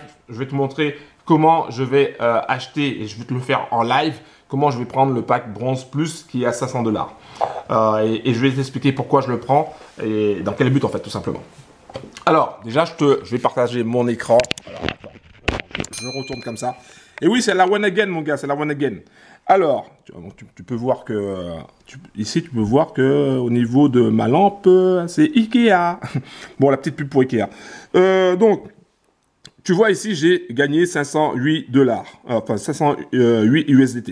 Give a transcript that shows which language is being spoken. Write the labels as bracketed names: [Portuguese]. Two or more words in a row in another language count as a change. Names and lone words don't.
[French] Je vais te montrer comment je vais acheter, et je vais te le faire en live, comment je vais prendre le pack Bronze Plus qui est à 500 $. Et je vais t'expliquer pourquoi je le prends et dans quel but en fait, tout simplement. Alors, déjà, je vais partager mon écran. Alors, attends, je retourne comme ça. Et oui, c'est la [English] one again, [French] mon gars, c'est la [English] one again. [French] Alors, tu peux voir que ici, tu peux voir que au niveau de ma lampe, c'est Ikea. Bon, la petite pub pour Ikea. Donc, tu vois ici, j'ai gagné 508 $. Enfin, 508 USDT.